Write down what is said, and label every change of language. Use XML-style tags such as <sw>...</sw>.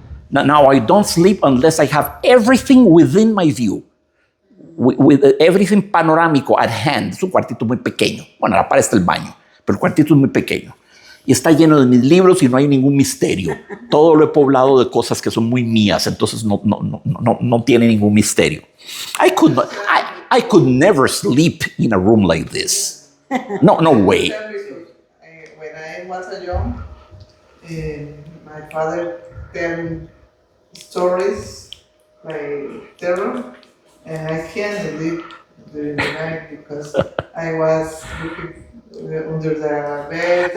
<en>Now I don't sleep unless I have everything within my view. With everything panorámico at hand.</en> <es>Es un cuartito muy pequeño. Bueno, la pared está el baño, pero el cuartito es muy pequeño. Y está lleno de mis libros y no hay ningún misterio. Todo lo he poblado de cosas que son muy mías, entonces no tiene ningún misterio.</es> <en>I could never sleep in a room like this. No way. When I was young, my father tell me stories by terror, and I can't sleep during the night because I was looking under the bed.</en>